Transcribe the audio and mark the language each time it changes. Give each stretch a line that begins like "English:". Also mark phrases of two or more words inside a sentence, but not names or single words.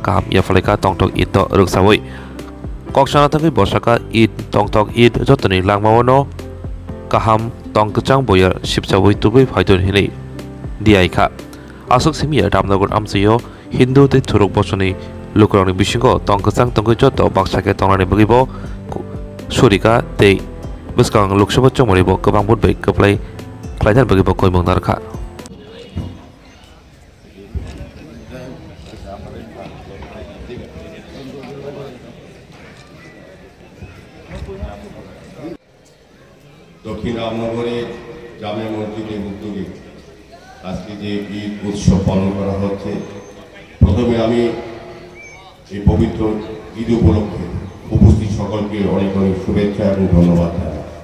Kok Borok: kaham ya faleka tongtok id to ruksawoi Koksana thangi bosaka id tongtok id jotoni langmawono kaham tongkchang boyar shipchawoi tubui phaidon hinei diai kha asok simia Ramnagar amsiyo Hindu te churuk bosoni lukrokni bisingo tongkchang tongkoi joto baksake tongrani bagibo surika te buskang loksawa chongmoribo gobang budbai kaplai klaidan bagibo koimong narkha
Bangla: দক্ষিণ রামনগরে জামে মসজিদের উদ্যোগে আজকে যে ঈদ উৎসব পালন করা হচ্ছে প্রথমে আমি এই পবিত্র ঈদ উপলক্ষে উপস্থিত সকলকে অনেক অনেক শুভেচ্ছা এবং ধন্যবাদ জানাই।